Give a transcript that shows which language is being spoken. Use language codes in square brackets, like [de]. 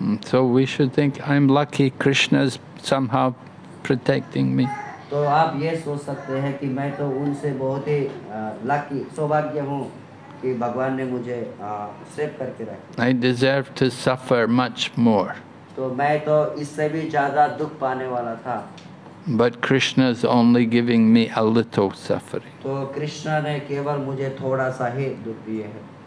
[en] So we should think, I'm lucky, Krishna is somehow protecting me. [hi] तो आप ये सोच सकते हैं कि मैं तो उनसे बहुत ही लकी सौभाग्य हूँ कि भगवान ने मुझे सेव करके रखा। [en] I deserve to suffer much more. [hi] तो मैं तो इससे भी ज़्यादा दुख पाने वाला था। [en] But Krishna is only giving me a little suffering. [hi] तो कृष्ण ने केवल मुझे थोड़ा सा ही दुख दिए है।